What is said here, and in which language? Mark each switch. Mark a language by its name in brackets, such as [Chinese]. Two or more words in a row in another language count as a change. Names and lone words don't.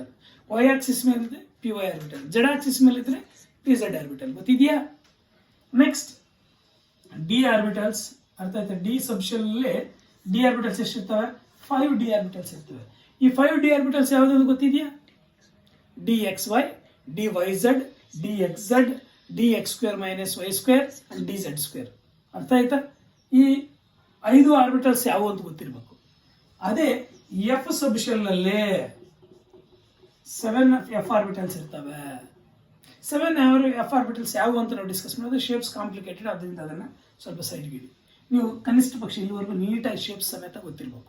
[English] Y axis [Kannada] ಮೇಲೆ ಇದ್ರೆ [English] PY orbital. Z axis [Kannada] ಮೇಲೆ ಇದ್ರೆ [English] PZ orbital, [Kannada] ಗೊತ್ತಿದೆಯಾ? [English] next D orbitals, [Kannada] ಅರ್ಥ ಆಯ್ತಾ? [English] D subshell [Kannada] ಅಲ್ಲಿ [English] D orbitals [Kannada] ಎಷ್ಟಿರ್ತವೆ? [English] 5 D orbitals [Kannada] ಇರ್ತವೆ. ಈ [English] 5 D orbitals [Kannada] ಯಾವ್ದು ಗೊತ್ತಿದೆಯಾ? [English] DXY, DYZ, DXZ, dx² minus y² and dz². [Kannada] ಅರ್ಥ ಆಯ್ತಾ? ಈ 5 ಆರ್ಬಿಟಲ್ಸ್ ಯಾವುವು ಅಂತ ಗೊತ್ತಿರಬೇಕು. ಅದೇ [English] F subshellನಲ್ಲಿ 7 F orbitals [Kannada] ಇರ್ತವೆ. [English] 7 F orbitals [Kannada] ಯಾವುವು ಅಂತ ನಾವು ಡಿಸ್ಕಸ್ ಮಾಡೋದು. [English] shapes complicated, [Kannada] ಅದರಿಂದ ಅದನ್ನು ಸ್ವಲ್ಪ ಸೈಡ್ಗೆ ಇಡಿ. ನೀವು ಕನಿಷ್ಠ ಪಕ್ಷ ಇಲ್ಲಿವರೆಗೂ ನೀಟಾಗಿ ಶೇಪ್ಸ್ ಸಮೇತ ಗೊತ್ತಿರಬೇಕು.